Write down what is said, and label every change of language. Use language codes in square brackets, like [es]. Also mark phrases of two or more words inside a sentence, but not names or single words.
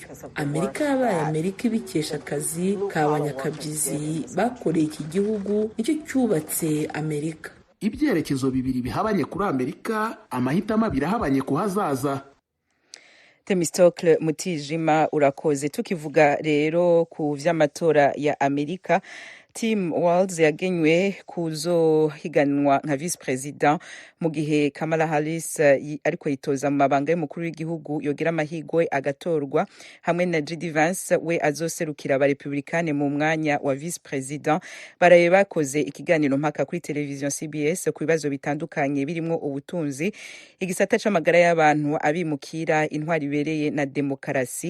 [rw] Amerika yabaye Amerika ibikesha akazi k'abanyakabyizi bakoreye iki gihugu, nicyo cyubatse Amerika. Ibyerekezo bibiri bihabanye kuri Amerika, amahitamo abiri ahabanye ku hazaza. [rn] Temistocle Mutijima urakoze. Tukivuga rero ku vy'amatora ya Amerika, Tim Walz yagenywe kuzohiganwa nka [en] vice president [rn] mu gihe Kamala Harris ariko yitoza mu mabanga y'umukuru w'igihugu yogira amahigwe agatorwa, hamwe na JD Vance we azoserukira abarepublikane mu mwanya wa [en] vice president. [rn] Baraye bakoze ikiganiro mpaka kuri televiziyo CBS ku bibazo bitandukanye birimo ubutunzi, igisata c'amagara y'abantu, abimukira, intwari ibereye na demokarasi.